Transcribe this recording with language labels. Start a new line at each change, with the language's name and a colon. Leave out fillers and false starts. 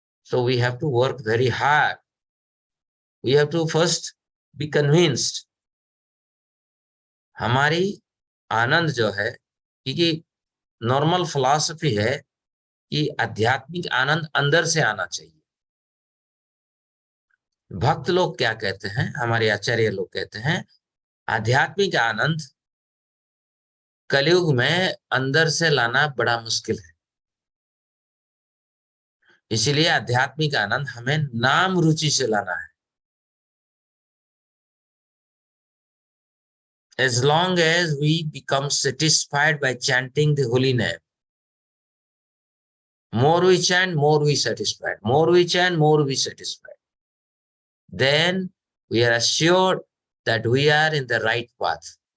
English: So we have to work very hard. We have to first be convinced।
Hindi: हमारी आनंद जो है, क्योंकि normal philosophy है कि आध्यात्मिक आनंद अंदर से आना चाहिए। भक्त लोग क्या कहते हैं, हमारे आचार्य लोग कहते हैं, आध्यात्मिक आनंद कलयुग में अंदर से लाना बड़ा मुश्किल है। इसीलिए आध्यात्मिक आनंद हमें नाम रुचि से लाना है।
English: As long as we become satisfied by chanting the holy name, more we chant, more we satisfied, more we chant, more we satisfied, then we are assured that we are in the right path।